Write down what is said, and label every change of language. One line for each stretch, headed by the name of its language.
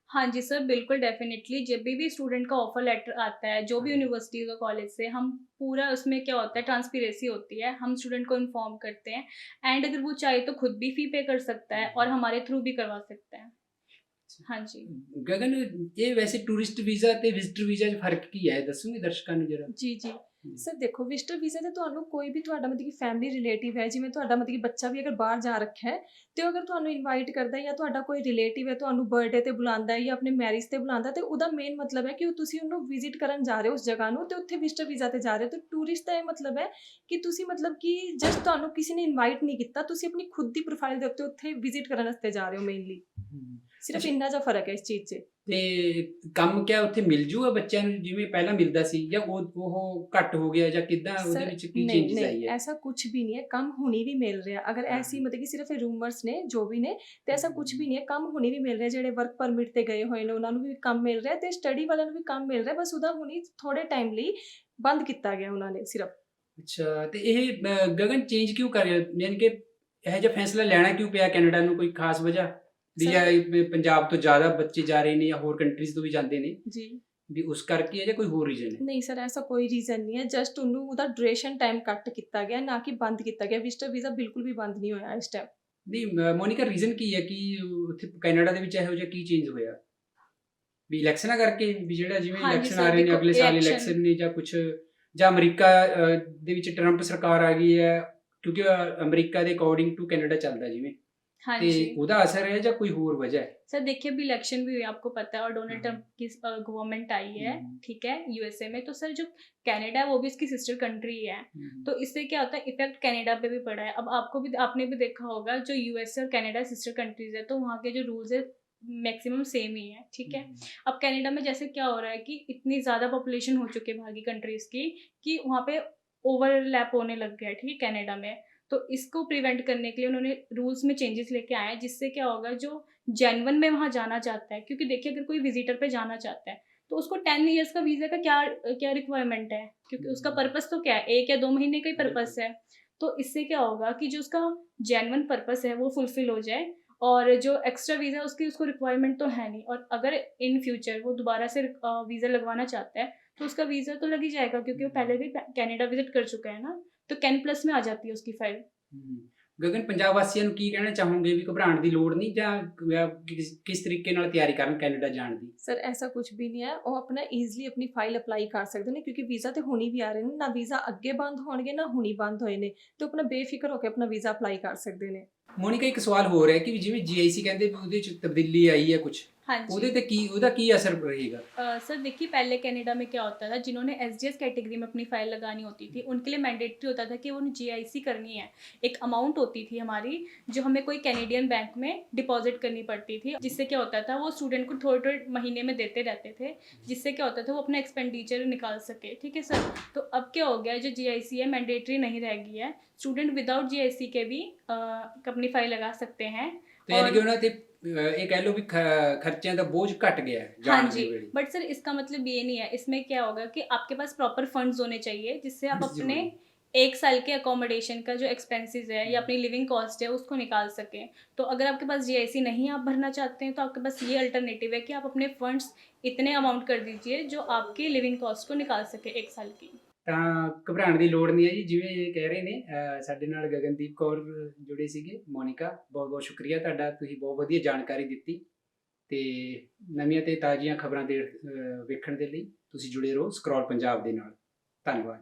Hindi: हाँ जी सर, बिल्कुल डेफिनेटली। जब भी स्टूडेंट का ऑफर लेटर आता है जो भी यूनिवर्सिटी का कॉलेज से, हम पूरा उसमें क्या होता है, ट्रांसपेरेंसी होती है, हम स्टूडेंट को इन्फॉर्म करते हैं, एंड अगर वो चाहे तो खुद भी फ़ी पे कर सकता है और हमारे थ्रू भी करवा सकता है। हाँ जी।
Punjabi: गगन, ये वैसे टूरिस्ट वीज़ा ते विजिटर वीज़ा च फर्क की है, दसूंगे दर्शकों ਨੂੰ जरा? ਜੀ ਜੀ ਸਰ ਦੇਖੋ, ਵਿਜ਼ਟਰ ਵੀਜ਼ਾ ਤੇ ਤੁਹਾਨੂੰ ਕੋਈ ਵੀ ਤੁਹਾਡਾ ਮਤਲਬ ਕਿ ਫੈਮਿਲੀ ਰਿਲੇਟਿਵ ਹੈ, ਜਿਵੇਂ ਤੁਹਾਡਾ ਮਤਲਬ ਕਿ ਬੱਚਾ ਵੀ ਅਗਰ ਬਾਹਰ ਜਾ ਰੱਖਿਆ ਹੈ ਤੇ ਅਗਰ ਤੁਹਾਨੂੰ ਇਨਵਾਈਟ ਕਰਦਾ ਹੈ, ਜਾਂ ਤੁਹਾਡਾ ਕੋਈ ਰਿਲੇਟਿਵ ਹੈ ਤੁਹਾਨੂੰ ਬਰਥਡੇ ਤੇ ਬੁਲਾਉਂਦਾ ਹੈ ਜਾਂ ਆਪਣੇ ਮੈਰਿਜ ਤੇ ਬੁਲਾਉਂਦਾ, ਤੇ ਉਹਦਾ ਮੇਨ ਮਤਲਬ ਹੈ ਕਿ ਤੁਸੀਂ ਉਹਨੂੰ ਵਿਜ਼ਿਟ ਕਰਨ ਜਾ ਰਹੇ ਹੋ ਉਸ ਜਗ੍ਹਾ ਨੂੰ, ਤੇ ਉੱਥੇ ਵਿਜ਼ਟਰ ਵੀਜ਼ਾ ਤੇ ਜਾ ਰਹੇ ਹੋ। ਤੇ ਟੂਰਿਸਟ ਦਾ ਇਹ ਮਤਲਬ ਹੈ ਕਿ ਤੁਸੀਂ ਮਤਲਬ ਕਿ ਜਸਟ ਤੁਹਾਨੂੰ ਕਿਸੇ ਨੇ ਇਨਵਾਈਟ ਨਹੀਂ ਕੀਤਾ, ਤੁਸੀਂ ਆਪਣੀ ਖੁਦ ਦੀ ਪ੍ਰੋਫਾਈਲ ਦੇ ਉੱਤੇ ਉੱਥੇ ਵਿਜ਼ਿਟ ਕਰਨ ਵਾਸਤੇ ਜਾ ਰਹੇ ਹੋ ਮੇਨਲੀ। ਸਿਰਫ ਇੰਨਾ ਜਿਹਾ ਫਰਕ ਹੈ ਇਸ ਚੀਜ਼ 'ਚ। ਤੇ ਕੰਮ ਕਿਆ ਉੱਥੇ ਮਿਲ ਜੂਗਾ ਬੱਚਿਆਂ ਨੂੰ ਜਿਵੇਂ ਪਹਿਲਾਂ ਮਿਲਦਾ ਸੀ, ਜਾਂ ਉਹ ਘੱਟ ਹੋ ਗਿਆ, ਜਾਂ ਕਿੱਦਾਂ ਉਹਦੇ ਵਿੱਚ ਕੀ ਚੇਂਜਸ ਆਈ ਹੈ?
Hindi: ऐसा कुछ भी नहीं है, कम होनी भी मिल रहा है। अगर ऐसी मतलब कि सिर्फ रूमर्स ने जो भी ने, तो ऐसा कुछ भी नहीं है, कम होनी भी मिल रहा है।
Punjabi: ਜਿਹੜੇ ਵਰਕ ਪਰਮਿਟ ਤੇ ਗਏ ਹੋਏ ਨੇ ਉਹਨਾਂ ਨੂੰ ਵੀ ਕੰਮ ਮਿਲ ਰਿਹਾ, ਤੇ ਸਟੱਡੀ ਵਾਲਿਆਂ ਨੂੰ ਵੀ ਕੰਮ ਮਿਲ ਰਿਹਾ, ਬਸ ਉਹਦਾ ਹੁਣੀ ਥੋੜੇ ਟਾਈਮ ਲਈ ਬੰਦ ਕੀਤਾ ਗਿਆ ਉਹਨਾਂ ਨੇ ਸਿਰਫ। ਅੱਛਾ, ਤੇ ਇਹ ਗਗਨ ਚੇਂਜ ਕਿਉਂ ਕਰ ਯਾਨੀ ਕਿ ਇਹ ਜਿਹਾ ਫੈਸਲਾ ਲੈਣਾ ਕਿਉਂ ਪਿਆ ਕੈਨੇਡਾ ਨੂੰ? ਕੋਈ ਖਾਸ ਵਜ੍ਹਾ ਵੀ ਜਾਂ ਪੰਜਾਬ ਤੋਂ ਜ਼ਿਆਦਾ ਬੱਚੇ ਜਾ ਰਹੇ ਨੇ ਜਾਂ ਹੋਰ ਕੰਟਰੀਜ਼ ਤੋਂ ਵੀ ਜਾਂਦੇ ਨੇ ਜੀ, ਵੀ ਉਸ ਕਰਕੇ ਹੈ ਜਾਂ ਕੋਈ ਹੋਰ ਰੀਜ਼ਨ ਹੈ? ਨਹੀਂ ਸਰ, ਐਸਾ ਕੋਈ ਰੀਜ਼ਨ ਨਹੀਂ ਹੈ, ਜਸਟ ਉਹਨੂੰ ਉਹਦਾ ਡਿਊਰੇਸ਼ਨ ਟਾਈਮ ਕੱਟ ਕੀਤਾ ਗਿਆ, ਨਾ ਕਿ ਬੰਦ ਕੀਤਾ ਗਿਆ। ਵਿਜ਼ਟਰ ਵੀਜ਼ਾ ਬਿਲਕੁਲ ਵੀ ਬੰਦ ਨਹੀਂ ਹੋਇਆ ਇਸ ਟਾਈਮ। ਨਹੀਂ ਮੋਨਿਕਾ, ਰੀਜ਼ਨ ਕੀ ਹੈ ਕਿ ਉੱਥੇ ਕੈਨੇਡਾ ਦੇ ਵਿੱਚ ਇਹੋ ਜਿਹਾ ਕੀ ਚੇਂਜ ਹੋਇਆ? ਵੀ ਇਲੈਕਸ਼ਨਾਂ ਕਰਕੇ, ਵੀ ਜਿਹੜਾ ਜਿਵੇਂ ਇਲੈਕਸ਼ਨ ਆ ਰਹੇ ਨੇ ਅਗਲੇ ਸਾਲ ਇਲੈਕਸ਼ਨ ਨੇ, ਜਾਂ ਕੁਛ, ਜਾਂ ਅਮਰੀਕਾ ਦੇ ਵਿੱਚ ਟਰੰਪ ਸਰਕਾਰ ਆ ਗਈ ਹੈ, ਕਿਉਂਕਿ ਅਮਰੀਕਾ ਦੇ ਅਕੋਰਡਿੰਗ ਟੂ ਕੈਨੇਡਾ ਚੱਲਦਾ ਜਿਵੇਂ,
Hindi: हाँ
Punjabi: ਤੇ
Hindi: जी
Punjabi: ਉਹਦਾ ਅਸਰ ਹੈ ਜਾਂ ਕੋਈ ਹੋਰ ਵਜ੍ਹਾ ਹੈ?
Hindi: सर देखिए अभी इलेक्शन भी हुई आपको पता है और डोनाल्ड हम्म। ट्रम्प की गवर्नमेंट आई है, हम्म। ठीक है, यूएसए में। तो सर जो कनाडा है वो भी इसकी सिस्टर कंट्री है, तो इससे क्या होता है इफेक्ट कनाडा पे भी पड़ा है। अब आपने भी देखा होगा जो यूएसए और कनाडा सिस्टर कंट्रीज है, तो वहाँ के जो रूल्स है मैक्सिमम सेम ही है, ठीक है। अब कनाडा में जैसे क्या हो रहा है कि इतनी ज़्यादा पॉपुलेशन हो चुकी है बाकी कंट्रीज़ की कि वहाँ पे ओवरलैप होने लग गया है, ठीक है, कनाडा में। तो इसको प्रिवेंट करने के लिए उन्होंने रूल्स में चेंजेस लेके आए हैं, जिससे क्या होगा जो जेन्युइन में वहाँ जाना चाहता है, क्योंकि देखिए अगर कोई विजिटर पे जाना चाहता है तो उसको 10 ईयर्स का वीज़ा का क्या क्या रिक्वायरमेंट है, क्योंकि उसका पर्पस तो क्या है, 1 या 2 महीने का ही पर्पस है। तो इससे क्या होगा कि जो उसका जेन्युइन पर्पस है वो फुलफिल हो जाए, और जो एक्स्ट्रा वीज़ा उसकी उसको रिक्वायरमेंट तो है नहीं, और अगर इन फ्यूचर वो दोबारा से वीज़ा लगवाना चाहता है तो उसका वीज़ा तो लग ही जाएगा, क्योंकि वो पहले भी कनाडा विजिट कर चुका है ना, तो 10+ में आ जाती है उसकी फाइल।
Punjabi: ਗਗਨ, ਪੰਜਾਬ ਵਾਸੀਆਂ ਨੂੰ ਕੀ ਕਹਿਣਾ ਚਾਹੋਗੇ ਵੀ ਘਬਰਾਉਣ ਦੀ ਲੋੜ ਨਹੀਂ, ਜਾਂ ਕਿਸ ਤਰੀਕੇ ਨਾਲ ਤਿਆਰੀ ਕਰਨ ਕੈਨੇਡਾ ਜਾਣ ਦੀ? ਸਰ ਐਸਾ ਕੁਝ ਵੀ ਨਹੀਂ ਹੈ, ਉਹ ਆਪਣਾ ਈਜ਼ੀਲੀ ਆਪਣੀ ਫਾਈਲ ਅਪਲਾਈ ਕਰ ਸਕਦੇ ਨੇ, ਕਿਉਂਕਿ ਵੀਜ਼ਾ ਤੇ ਹੁਣੀ ਵੀ ਆ ਰਹੇ ਨੇ ਨਾ, ਵੀਜ਼ਾ ਅੱਗੇ ਬੰਦ ਹੋਣਗੇ ਨਾ ਹੁਣੀ ਬੰਦ ਹੋਏ ਨੇ, ਤੇ ਆਪਣਾ ਬੇਫਿਕਰ ਹੋ ਕੇ ਆਪਣਾ ਵੀਜ਼ਾ ਅਪਲਾਈ ਕਰ ਸਕਦੇ ਨੇ। ਮੋਨਿਕਾ, ਇੱਕ ਸਵਾਲ ਹੋ ਰਿਹਾ ਕਿ ਵੀ ਜਿਵੇਂ GIC ਕਹਿੰਦੇ ਵੀ ਉਹਦੇ ਚ ਤਬਦੀਲੀ ਆਈ ਹੈ ਕੁਝ,
Hindi: हाँ जी
Punjabi: ਉਹਦੇ ਤੇ ਉਹਦਾ ਕੀ ਅਸਰ ਰਹੇਗਾ?
Hindi: सर देखिए पहले कनाडा में क्या होता था, जिन्होंने एसडीएस कैटेगरी में अपनी फाइल लगानी होती थी उनके लिए मैंडेटरी होता था कि उन्हें जीआईसी करनी है। एक अमाउंट होती थी हमारी जो हमें कोई कैनेडियन बैंक में डिपॉजिट करनी पड़ती थी, जिससे क्या होता था वो स्टूडेंट को थोड़े थोड़े महीने में देते रहते थे, जिससे क्या होता था वो अपना एक्सपेंडिचर निकाल सके, ठीक है सर। तो अब क्या हो गया, जो जीआईसी है मैंडेटरी नहीं रह गई है, स्टूडेंट विदाउट जीआईसी के भी अपनी फाइल लगा सकते हैं।
Punjabi: ਤੇ ਯਾਨੀ ਕਿ ਉਹਨਾਂ ਤੇ ਇਹ ਕਹਿ ਲਓ ਵੀ ਖਰਚਿਆਂ ਦਾ ਬੋਝ ਘਟ ਗਿਆ ਹੈ
Hindi: हाँ
Punjabi: ਜਾਣ
Hindi: जी,
Punjabi: ਦੇ ਵੇਲੇ।
Hindi: बट सर इसका मतलब ये नहीं है, इसमें क्या होगा कि आपके पास प्रॉपर फंड्स होने चाहिए, जिससे आप
English: Funds
Hindi: अपने जरूरी। 1 साल के अकोमोडेशन का जो एक्सपेंसेस है या अपनी लिविंग कॉस्ट है उसको निकाल सकें। तो अगर आपके पास जीआईसी नहीं आप भरना चाहते हैं तो आपके पास ये अल्टरनेटिव है कि आप अपने फंड्स इतने अमाउंट कर दीजिए जो आपकी लिविंग कॉस्ट को निकाल सके 1 साल की।
Punjabi: ਤਾਂ ਘਬਰਾਉਣ ਦੀ ਲੋੜ ਨਹੀਂ ਹੈ ਜੀ, ਜਿਵੇਂ ਇਹ ਕਹਿ ਰਹੇ ਨੇ ਸਾਡੇ ਨਾਲ ਗਗਨਦੀਪ ਕੌਰ ਜੁੜੇ ਸੀਗੇ, ਮੋਨਿਕਾ, ਬਹੁਤ ਬਹੁਤ ਸ਼ੁਕਰੀਆ ਤੁਹਾਡਾ, ਤੁਸੀਂ ਬਹੁਤ ਵਧੀਆ ਜਾਣਕਾਰੀ ਦਿੱਤੀ। ਤੇ ਨਵੀਆਂ ਤੇ ਤਾਜ਼ੀਆਂ ਖਬਰਾਂ ਦੇ ਵੇਖਣ ਦੇ ਲਈ ਤੁਸੀਂ ਜੁੜੇ ਰਹੋ ਸਕਰੋਲ ਪੰਜਾਬ ਦੇ ਨਾਲ। ਧੰਨਵਾਦ।